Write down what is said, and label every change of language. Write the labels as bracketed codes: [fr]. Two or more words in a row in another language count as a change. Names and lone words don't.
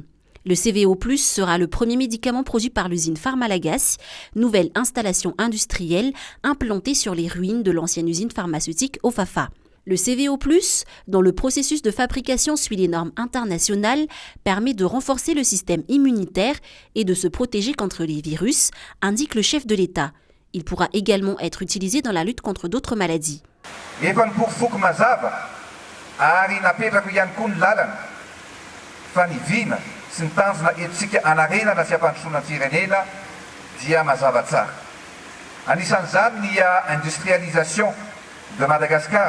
[fr] Le CVO+, sera le premier médicament produit par l'usine Pharmalagas, nouvelle installation industrielle implantée sur les ruines de l'ancienne usine pharmaceutique Ofafa. Le CVO+, dont le processus de fabrication suit les normes internationales, permet de renforcer le système immunitaire et de se protéger contre les virus, indique le chef de l'État. Il pourra également être utilisé dans la lutte contre d'autres maladies. [mg] Sy ny tanjona etsika anarenana sy ampandrosoana ny firenena dia mazava tsara. Anisan'izany ny [fr] industrialisation de Madagascar.